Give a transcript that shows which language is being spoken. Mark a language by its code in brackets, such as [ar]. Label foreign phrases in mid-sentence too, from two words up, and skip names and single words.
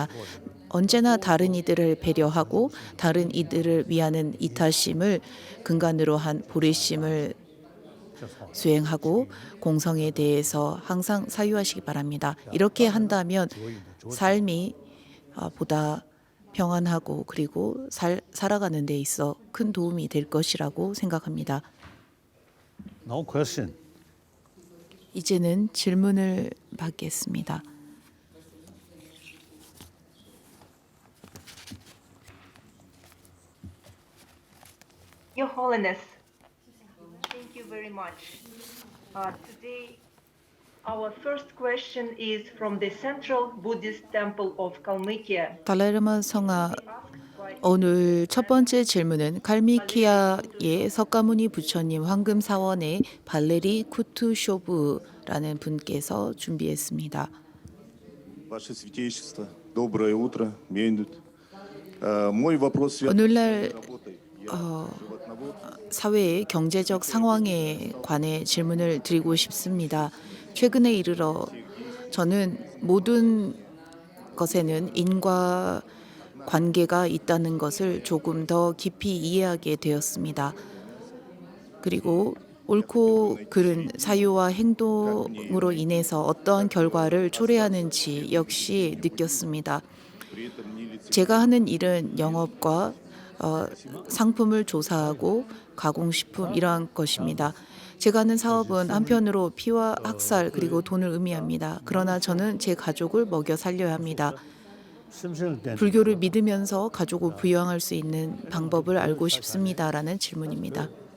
[ko] 언제나 다른 이들을 배려하고 다른 이들을 위하는 이타심을 근간으로 한 보리심을 수행하고 공성에 대해서 항상 사유하시기 바랍니다. 이렇게 한다면 삶이 보다 평안하고 그리고 살아가는 데 있어 큰 도움이 될 것이라고 생각합니다. [en] No question. [ko] 이제는 질문을 받겠습니다. [en] Your Holiness, thank you very much. Today, our first question is from the Central Buddhist Temple of Kalmykia. [ko] 달라이라마 성하 [en] Asked by [ko] 오늘 첫 번째 질문은 칼미키아의 석가모니 부처님 황금 사원의 발레리 쿠투쇼브라는 분께서 준비했습니다. [ru] Ваше Святейшество, доброе утро, Мейнут. Мой вопрос связан [ko] 오늘날 [ru] с работой. Я животновод. [ko] 사회의 경제적 상황에 관해 질문을 드리고 싶습니다. 최근에 이르러 저는 모든 것에는 인과 관계가 있다는 것을 조금 더 깊이 이해하게 되었습니다. 그리고 옳고 그른 사유와 행동으로 인해서 어떠한 결과를 초래하는지 역시 느꼈습니다. [ru] При этом не лицемерно. [ko] 제가 하는 일은 영업과 상품을 조사하고 가공식품 이러한 것입니다. 제가 하는 사업은 한편으로 피와 학살 그리고 돈을 의미합니다. 그러나 저는 제 가족을 먹여 살려야 합니다. 불교를 믿으면서 가족을 부양할 수 있는 방법을 알고 싶습니다라는 질문입니다.